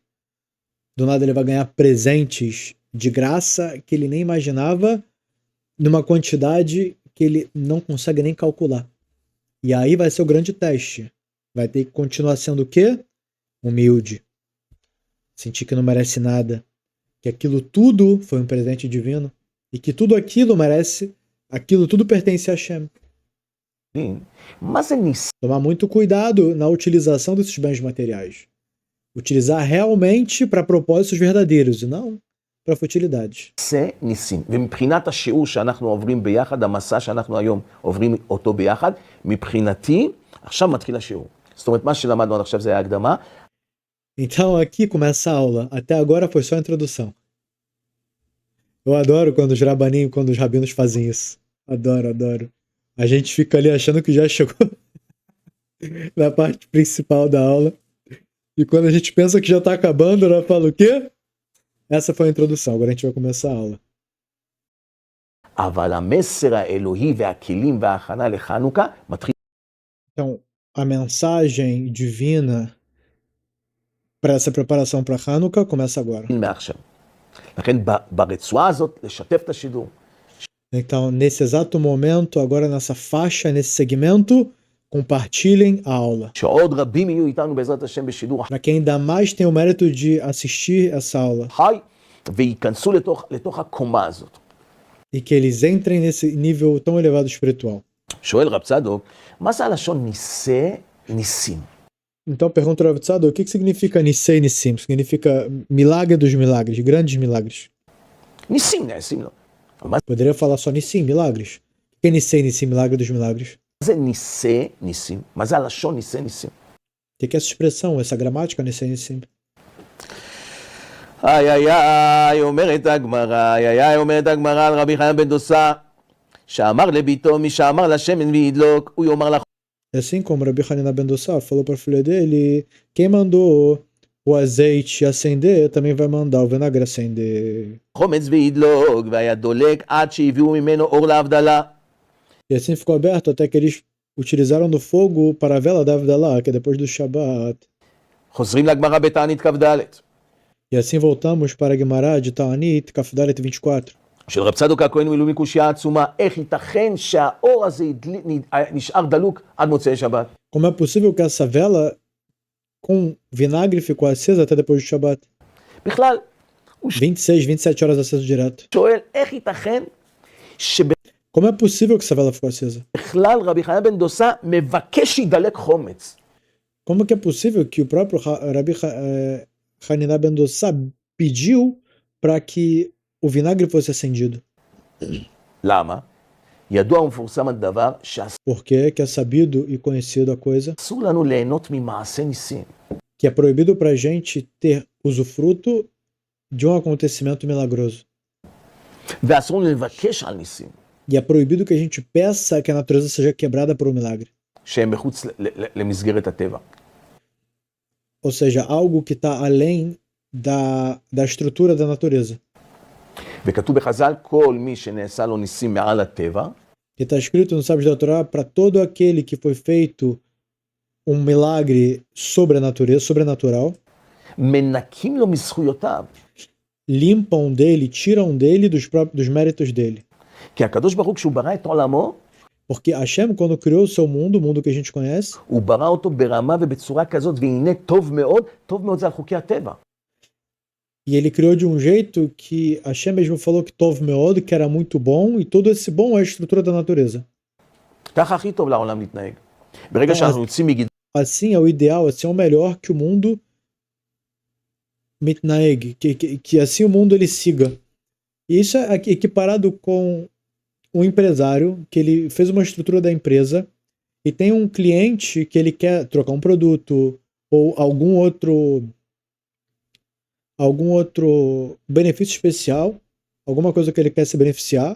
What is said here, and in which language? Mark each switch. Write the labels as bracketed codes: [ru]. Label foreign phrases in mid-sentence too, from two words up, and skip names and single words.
[pt] Do nada ele vai ganhar presentes de graça que ele nem imaginava, numa quantidade que ele não consegue nem calcular. E aí vai ser o grande teste. Vai ter que continuar sendo o quê? Humilde. Sentir que não merece nada. Que aquilo tudo foi um presente divino. E que tudo aquilo merece, aquilo tudo pertence a Hashem. [he] מה זה ניסי [pt] Tomar muito cuidado na utilização desses bens materiais. Utilizar realmente para propósitos verdadeiros e não para futilidades. [he] ניסים? ומבחינת השיעור שאנחנו עוברים ביחד, המסע שאנחנו היום עוברים אותו ביחד, מבחינתי, עכשיו מתחיל השיעור. זאת אומרת, מה שלמדנו עד עכשיו זה היה הקדמה. [pt] Então aqui começa a aula. Até agora foi só a introdução. Eu adoro quando os rabanim, quando os rabinos fazem isso. Adoro, adoro. A gente fica ali achando que já chegou na parte principal da aula. E quando a gente pensa que já tá acabando, ela fala o quê? Essa foi a introdução. Agora a gente vai começar a aula. [he] אבל המסר האלוהי והכלים וההכנה לחנוכה מתחיל [pt] Então, a mensagem divina para essa preparação para Hanukkah começa agora. [he] מעכשיו. לכן ברצועה הזאת לשתף את השידור. [pt] Então, nesse exato momento, agora nessa faixa, nesse segmento, compartilhem a aula. [he] שעוד רבים יהיו איתנו בעזרת השם בשידור [pt] Para quem ainda mais tem o mérito de assistir essa aula. [he] חי, וייכנסו לתוך הקומה הזאת. [pt] E que eles entrem nesse nível tão elevado espiritual. [he] שואל רב צדוק, מה זה הלשון ניסי ניסים? [pt] Então pergunta ao Rav Tzadok, o que significa [he] ניסי ניסים? [pt] Significa milagre dos milagres, grandes milagres. [he] ניסים נעשים לו. מה [pt] Poderia falar só Nissim, milagres. O que é [he] ניסי ניסים, [pt] milagre dos milagres? [he] זה ניסי ניסים? מה זה הלשון ניסי ניסים? [pt] O que é essa expressão, essa gramática [he] ניסי ניסים? איי איי איי, אומרת הגמרא, איי איי איי, אומרת הגמרא על רבי חנן בן דוסה, שאמר לביתו, מי שאמר לשמן וידלוק, הוא יאמר לך. [pt] Assim como Rabi Hanina ben Dossá falou para a filha dele, quem mandou o azeite acender, também vai mandar o vinagre acender. [he] חומץ וידלוק, והיה דולק עד שהביאו ממנו אור להבדלה. [pt] E assim ficou aberto até que eles utilizaram do fogo para a vela da Avdalá, que é depois do Shabat. [he] חוזרים לגמרא בתענית כ"ד. [pt] E assim voltamos para a Gemara de Ta'anit, Kafdalet 24. [he] של רב צדוק הכהן מילוי מקושייה עצומה, איך ייתכן שהאור הזה נשאר דלוק עד מוצאי שבת? [pt] Como é possível que essa vela com vinagre ficou acesa até depois do Shabat? [he] בכלל, [pt] 26, 27 horas aceso direto. [he] שואל, איך ייתכן [pt] Como é possível que essa vela ficou acesa? [he] שבכלל רבי חנן בן דוסה מבקש שידלק חומץ? [pt] Como que é possível que o próprio Rabi Hanina ben Dossá pediu para que o vinagre fosse acendido? [he] למה? ידוע ומפורסם הדבר שאסור [pt] Porque que é sabido e conhecido a coisa [he] לנו ליהנות ממעשה ניסים. [pt] que é proibido para a gente ter usufruto de um acontecimento milagroso. [he] ואסור לנו לבקש על ניסים, [pt] E é proibido que a gente peça que a natureza seja quebrada por um milagre. [he] שהם מחוץ למסגרת הטבע. [pt] Ou seja, algo que está além da estrutura da natureza. [he] וכתוב בחז"ל, כל מי שנעשה לו ניסים מעל הטבע, [pt] Que está escrito no Sábios da Torá, para todo aquele que foi feito um milagre sobre a natureza, sobrenatural, [he] מנקים לו מזכויותיו. [pt] limpam dele, tiram dele dos méritos dele. [he] כי הקדוש ברוך הוא, כשהוא ברא את עולמו, [pt] Porque Hashem, quando criou o seu mundo, o mundo que a gente conhece, [he] הוא ברא אותו ברמה ובצורה כזאת, והנה טוב מאוד זה על חוקי הטבע. [pt] e ele criou de um jeito que Hashem mesmo falou que [he] טוב מאוד, [pt] que era muito bom, e todo esse bom é a estrutura da natureza. [he] ככה הכי טוב לעולם להתנהג. ברגע שאנחנו יוצאים מגדרה, [pt] Assim é o ideal, assim é o melhor que o mundo mitnaeg, que assim o mundo ele siga. E isso é equiparado com um empresário que ele fez uma estrutura da empresa e tem um cliente que ele quer trocar um produto ou algum outro benefício especial, alguma coisa que ele quer se beneficiar.